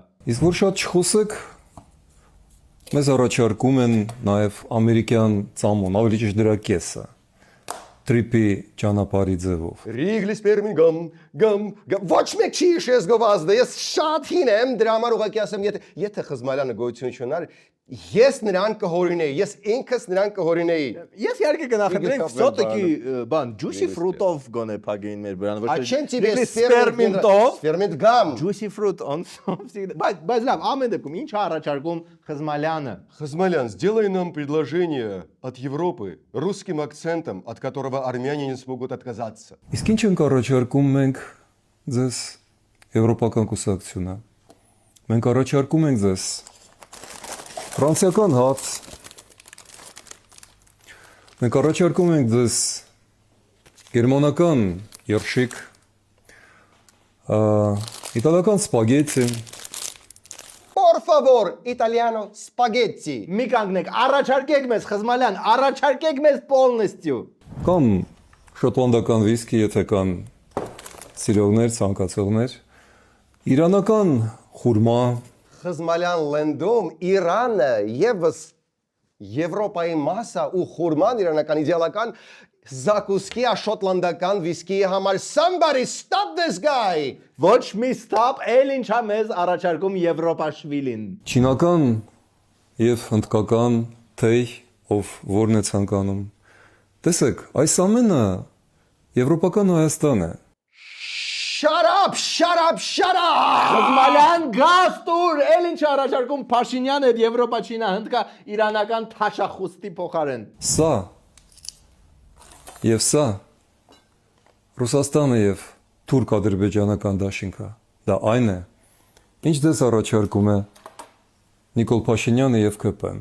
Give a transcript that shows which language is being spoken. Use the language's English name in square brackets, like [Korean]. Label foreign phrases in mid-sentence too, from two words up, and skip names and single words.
[Armenian] Իսկ որ շատ չխոսեք, մեզ առաջարկում են նաև ամերիկյան ծամոն, ավելի ճիշտ դրա կեսը։ Տրիպի ճանապարհի ձևով։ Ռիգլիս Պերմինգամ, գամ, ոչ մեկ չի իշես գովազդը, ես շատ հին եմ, դրա համար ուղղակի ասեմ, եթե Խզմալյանը գոյություն չուներ, ես նրան կհորինեի, ես ինքս նրան կհորինեի։ Ես իհարկե կնախընտրեի все-таки բան [English] juicy fruit- [Armenian] ով գոնե փագեին մեր բրանը, ոչ թե սպերմինտով, սպերմինտ գամ։ [English] juicy fruit on something։ [Armenian] Բայց լավ, ամեն դեպքում ինչ է առաջարկում Խզմալյանը։ [Russian] Խզмалян, сделай нам предложение от Европы русским акцентом, от которого армяне не смогут отказаться. [Armenian] Իսկ ինչ ենք առաջարկում մենք ձեզ եվրոպական կուսակցությունը։ Մենք առաջարկում ենք ձեզ ֆրանսիական հաց։ Մենք առաջարկում ենք ձեզ գերմանական երշիկ, իտալական սպագետի։ [Spanish] Por favor, italiano spaghetti. [Armenian] Մի կանգնեք, առաջարկեք մեզ Խզմալյան, առաջարկեք մեզ полностью։ Կամ շոտլանդական վիսկի, եթե կան սիրողներ, ցանկացողներ։ Իրանական խուրմա։ Խզմալյան լենդում Իրանը եւս Եվրոպայի մասը ու խուրման իրանական իդեալական զակուսկի շոտլանդական վիսկի համար [English] somebody stop this guy. [Armenian] Ոչ մի stop, էլ ինչա մեզ առաջարկում Եվրոպաշվիլին։ Չինական եւ հնդկական թեյ, ով որն է ցանկանում։ Տեսեք, այս ամենը եվրոպական Հայաստան է։ [English] Shut up, shut up, shut up. [Armenian] Խզմալյան գաստուր, էլ ինչ առաջարկում Փաշինյանը այդ Եվրոպա-Չինա հնդկա իրանական թաշախուստի փոխարեն։ Սա եւ սա Ռուսաստանը եւ թուրք-ադրբեջանական դաշինքը դա այն է, ինչ դες առաջարկում է Նիկոլ Փաշինյանը եւ ԿՊ-ն։